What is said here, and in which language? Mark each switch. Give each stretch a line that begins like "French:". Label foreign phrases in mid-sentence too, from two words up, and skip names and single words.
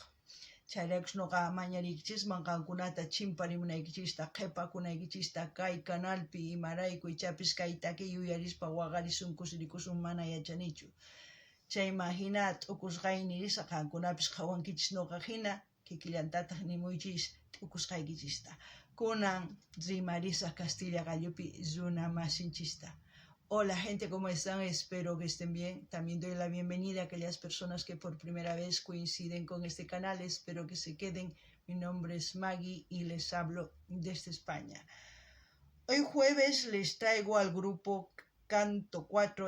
Quechua: Chayraykus noqa mañariykichisman qankunata chimparimunaykichista, qhipakunaykichista kay canalpi imarayku ichapis kay takiy uyarispa waqarisun kusirikusun mana yachanichu. Chayma hina t'ukusqayni risqa qankunapis qhawankichis noqa hina kikillantataq nimuychis t'ukusqaykichista. Kunan rimarisaq Castilla Gallupi runa masinchista.
Spanish: Hola gente, ¿cómo están? Espero que estén bien. También doy la bienvenida a aquellas personas que por primera vez coinciden con este canal. Espero que se queden. Mi nombre es Magui y les hablo desde España. Hoy jueves les traigo al grupo Canto 4.